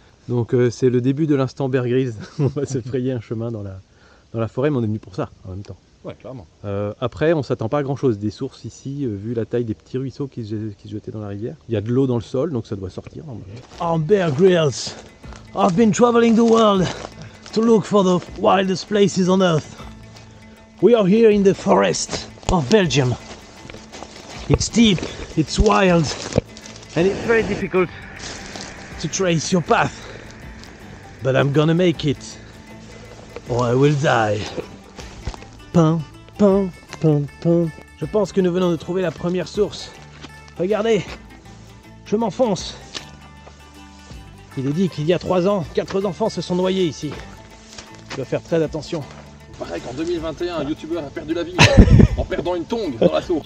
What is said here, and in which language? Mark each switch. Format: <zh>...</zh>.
<fr>Donc c'est le début de l'instant Bear Grylls. On va se frayer un chemin dans la forêt, mais on est venu pour ça en même temps. Ouais, clairement. Après, on s'attend pas à grand chose. Des sources ici, vu la taille des petits ruisseaux qui se jetaient dans la rivière. Il y a de l'eau dans le sol, donc ça doit sortir. Oh, Bear Grylls!</fr> <en>I've been traveling the world to look for the wildest places on earth. We are here in the forest of Belgium. It's deep, it's wild, and it's very difficult to trace your path. But I'm gonna make it, or I will die. Pam, pam, pam, pam.</en> <fr>Je pense que nous venons de trouver la première source. Regardez, je m'enfonce. Il est dit qu'il y a 3 ans, 4 enfants se sont noyés ici. Je dois faire très attention. Pareil qu'en 2021, un youtubeur a perdu la vie en perdant une tongue dans la source.</fr>